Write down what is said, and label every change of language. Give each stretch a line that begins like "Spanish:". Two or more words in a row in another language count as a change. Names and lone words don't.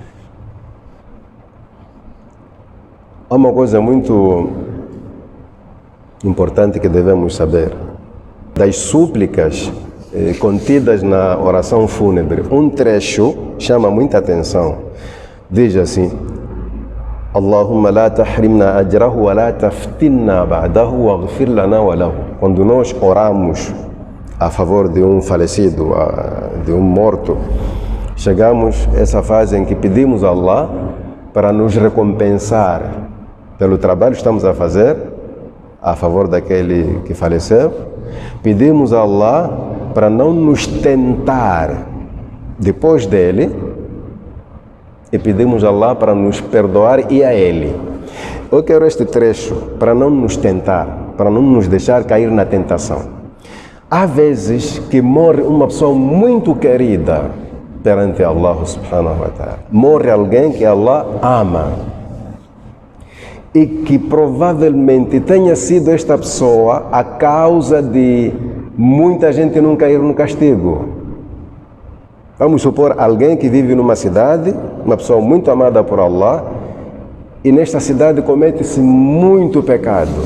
Portuguese: Há uma coisa muito importante que devemos saber. Das súplicas contidas na oração fúnebre, um trecho chama muita atenção. Diz assim:
Arabic: اللهم لا تحرمنا أجره ولا تفتنا بعده واغفر لنا وله.
Portuguese: Quando nós oramos a favor de um falecido, de um morto, chegamos a essa fase em que pedimos a Allah para nos recompensar pelo trabalho que estamos a fazer a favor daquele que faleceu. Pedimos a Allah para não nos tentar depois dele e pedimos a Allah para nos perdoar e a ele. Eu quero este trecho para não nos tentar, para não nos deixar cair na tentação. Há vezes que morre uma pessoa muito querida perante Allah
Arabic: سبحانه وتعالى.
Portuguese: Morre alguém que Allah ama e que provavelmente tenha sido esta pessoa a causa de muita gente não cair no castigo. Vamos supor alguém que vive numa cidade, uma pessoa muito amada por Allah, e nesta cidade comete-se muito pecado.